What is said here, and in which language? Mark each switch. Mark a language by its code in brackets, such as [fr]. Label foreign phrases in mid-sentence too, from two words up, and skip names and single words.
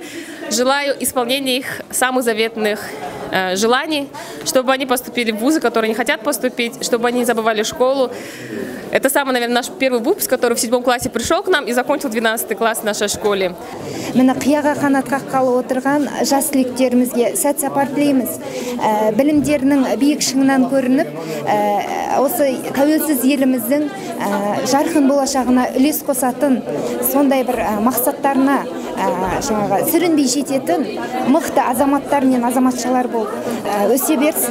[ru] Желаю исполнения их самых заветных желаний, чтобы они поступили в вузы, которые не хотят поступить, чтобы они не забывали школу. Это самый, наверное, наш первый выпуск, который в 7 классе пришел к нам и закончил 12 класс в нашей школе. [kk] Мына қияға қанат қаққалы отырған жас түлектерімізге сәт сапар тілейміз. Білімдерінің биік шыңынан көрініп, осы тәуелсіз еліміздің жарқын болашағына үлес қосатын, сондай бір мақсаттарына сүрінбей жететін мықты азаматтар мен азаматшалар болып өсе берсін.